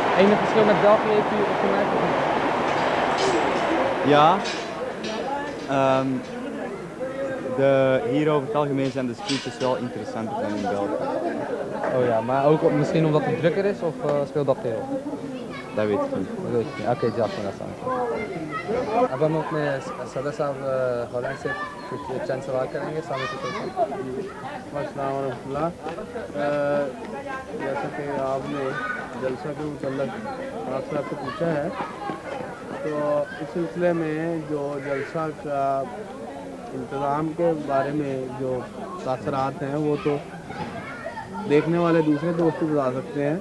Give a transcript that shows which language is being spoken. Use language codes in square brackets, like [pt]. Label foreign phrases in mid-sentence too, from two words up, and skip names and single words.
[nl] Enig verschil met België heeft u opgemerkt? Ja, hier over het algemeen zijn de speeches wel interessanter dan in België. Oh ja, maar ook misschien omdat het drukker is of speelt dat veel? Dat weet ik niet. [ur] اوکے جی آپ کو آسان اب ہم اپنے صدر صاحب ہالینڈ سے کچھ چند سوال کریں گے سامنے سے [ar] السلام علیکم. [ur] جیسا کہ آپ نے جلسہ کے متعلق آپ سے پوچھا ہے، تو اس سلسلے میں جو جلسہ کا انتظام کے بارے میں جو تاثرات ہیں وہ تو دیکھنے والے دوسرے دوست بتا سکتے ہیں.